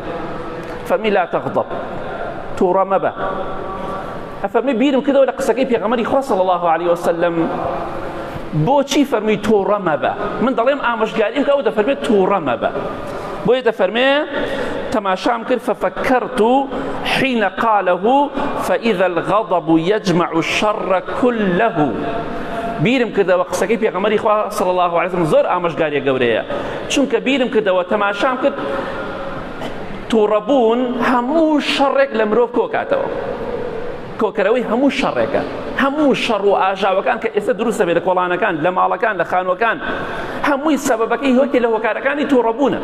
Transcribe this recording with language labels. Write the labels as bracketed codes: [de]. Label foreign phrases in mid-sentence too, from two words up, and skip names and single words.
[ckb] فەرمی [ar] لا تەغضب، [ckb] تووڕە مەبە. ئەفەرمی بیرم کردەوە لە قسەکەی پێغەمبەری خوا [ar] صلی الله علیه وسلم [ckb] بۆچی فەرمی تووڕە مەبە؟ من دەڵێم ئامۆژگاریم کە ئەو دەفەرمێت تووڕە مەبە. بۆیە دەفەرمێ تەماشام کرد [ar] ففكرت حين قاله فإذا الغضب يجمع الشر كله. [ckb] بیرم کردەوە قسەکەی پێغەمبەری خوا [ar] صلی الله علیه وسلم [ckb] زۆر ئامۆژگاریە گەورەیە، چونکە بیرم کردەوە تەماشام کرد تووڕەبوون هەموو شەڕێک لە مرۆڤ کۆکاتەوە، کۆکەرەوەی هەموو شەڕێکە، هەموو شەڕ و ئاژاوەکان کە ئێستا دروستە بێت لە کۆڵانەکان، لە ماڵەکان، لە خانووەکان، هەمووی سەبەبەکەی هۆکێ لە هۆکارەکانی تووڕەبوونە.